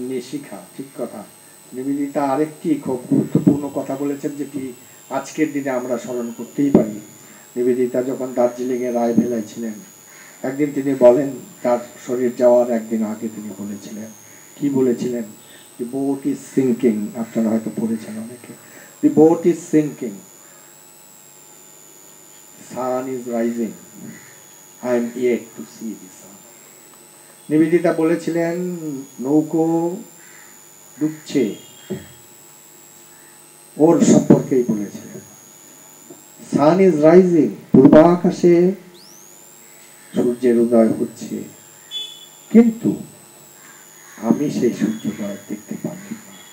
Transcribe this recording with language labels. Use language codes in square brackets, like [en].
[bn] শিখা, ঠিক কথা। নিবেদিতা আরেকটি খুব গুরুত্বপূর্ণ কথা বলেছেন, যেটি আজকের দিনে আমরা স্মরণ করতেই পারি। নিবেদিতা যখন দার্জিলিংয়ে রায়ভেলায় ছিলেন, একদিন তিনি বলেন, তার শরীর যাওয়ার একদিন আগে তিনি বলেছিলেন, কি বলেছিলেন? [en] The boat is sinking, [bn] আপনারা হয়তো পড়েছেন অনেকে। [en] The boat is sinking, sun is rising, I am yet to see the sun. [bn] Nivedita বলেছিলেন, নৌকো ডুবছে, ওর সম্পর্কেই বলেছিলেন। [en] sun is rising, [bn] পূর্বাকাশে সূর্যের উদয় হচ্ছে, কিন্তু আমি সেই সূর্যোদয় দেখতে পাচ্ছি না।